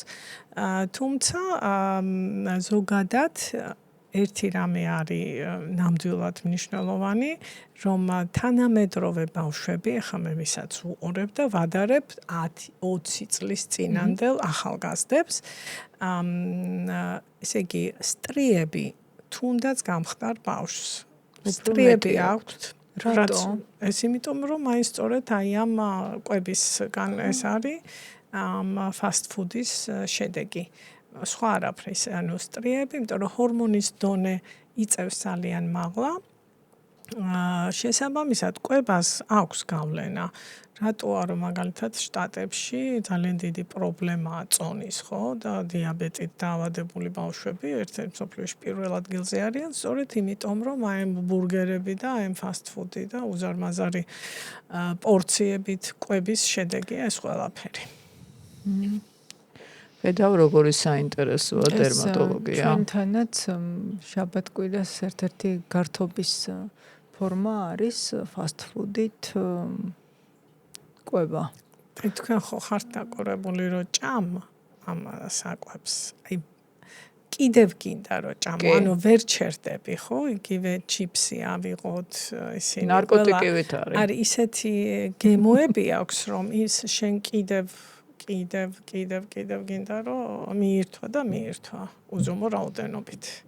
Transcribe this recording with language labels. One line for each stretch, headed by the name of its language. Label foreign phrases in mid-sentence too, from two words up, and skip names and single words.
Georgian: თუმცა ზოგადად ერთი რამე არის ნამდვილად მნიშვნელოვანი, რომ თანამედროვე ბავშვები, ახლა მე ვისაც უყურებ და ვადარებ 10-20 წლის წინანდელ ახალგაზრდებს, ესე იგი, სტრიები თუნდაც გამხდარ ბავშვს. სტრიები აქვთ. რატო? ეს იმიტომ, რომ აი სწორედ აი ამ კვებისგან ეს არის
English: fast food-
Georgian: ის შედეგი. სხვა არაფრის, ანუ სტრიები, იმიტომ რომ ჰორმონის დონე იწევს ძალიან მაღლა. შესაბამისად, კვებას აქვს გავლენა. რატო არა მაგალითად შტატებში ძალიან დიდი პრობლემაა წონის, ხო? და დიაბეტით დაავადებული ბავშვები ერთ-ერთ მსოფლიოში პირველ ადგილზე არიან, სწორედ იმიტომ, რომ აი ბურგერები და აი
English: fast food-
Georgian: ი და უზარმაზარი პორციებით კვების შედეგია ეს ყველაფერი. ხედავ როგორი საინტერესოა დერმატოლოგია. ჩვენთანაც შაბათ-კვირას ერთ-ერთი გართობის ფორმა არის
English: fast food-
Georgian: ით კვება. თქვენ ხო ხართ დაკურებული რომ ჭამ ამ საკვებს. აი კიდევ გინდა რომ ჭამ, ანუ ვერ ჩერდები, ხო? იგივე ჩიპსი ავიღოთ, ისინი ნარკოტიკივით არის. არის ისეთი გემოები აქვს, რომ ის შენ კიდევ გინდა რომ მიირთვა და მიირთვა უზომო რაოდენობით.